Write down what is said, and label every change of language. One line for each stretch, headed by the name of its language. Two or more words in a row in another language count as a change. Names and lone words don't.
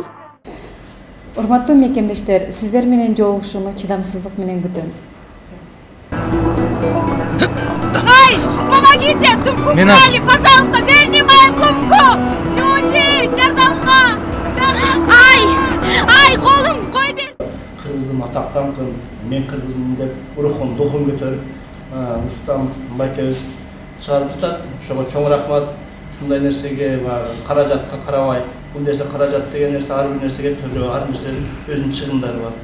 Kyrgyz: Урматтуу мекендештер, сиздер менен жолугушууну чыдамсыздык менен күтөм. Ай,
Russian: помогите, сумку украли, пожалуйста, верни мою сумку! Люди,
Kyrgyz: жардамга! Ай, колум, кой бер! Кыргыздын атактанкын, мен кыргызмын деп рухун, духун көтөрүп, Рустам байкебиз чыгарып жатат. Ошого чоң рахмат. Ушундай нерсеге каражатка карабай, бул нерсе каражат деген нерсе ар бир нерсеге төлөө, ар нерсенин өзүнүн чыгымдары бар.